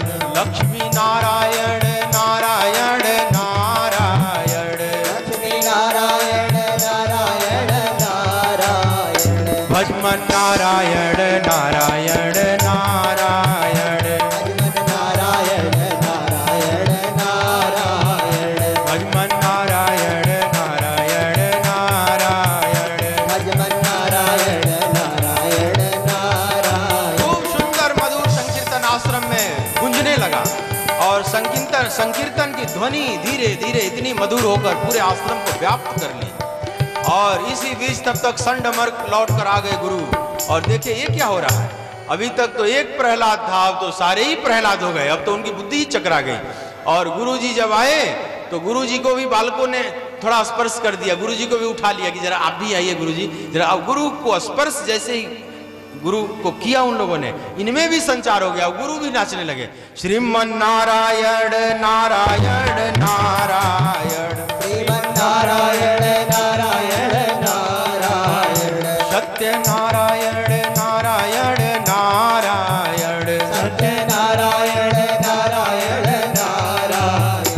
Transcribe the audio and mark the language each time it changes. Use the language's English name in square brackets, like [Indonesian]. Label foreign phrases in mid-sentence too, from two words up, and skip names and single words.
[Hindi] लक्ष्मी नारायण नारायण नारायण, लक्ष्मी नारायण नारायण नारायण, भजमन नारायण नारायण नारायण, भजमन नारायण नारायण नारायण, भजमन नारायण नारायण नारायण, भजमन नारायण नारायण नारायण। खूब सुंदर मधुर संकीर्तन आश्रम में गूंजने लगा और संकीर्तन की ध्वनि धीरे धीरे इतनी मधुर होकर पूरे आश्रम को व्याप्त कर ली। और इसी बीच तब तक संडमर्क लौट कर आ गए गुरु। और देखिए ये क्या हो रहा है, अभी तक तो एक प्रहलाद था, अब तो सारे ही प्रहलाद हो गए, अब तो उनकी बुद्धि ही चकरा गई। और गुरु जी जब आए तो गुरु जी को भी बालकों ने थोड़ा स्पर्श कर दिया, गुरुजी को भी उठा लिया कि जरा आप भी आइए गुरुजी जरा। अब गुरु को स्पर्श जैसे ही गुरु को किया उन लोगों ने, इनमें भी संचार हो गया, गुरु भी नाचने लगे। श्रीमन नारायण नारायण नारायण, श्रीमन नारायण नारायण नारायण, सत्य नारायण नारायण नारायण, सत्य नारायण नारायण नारायण,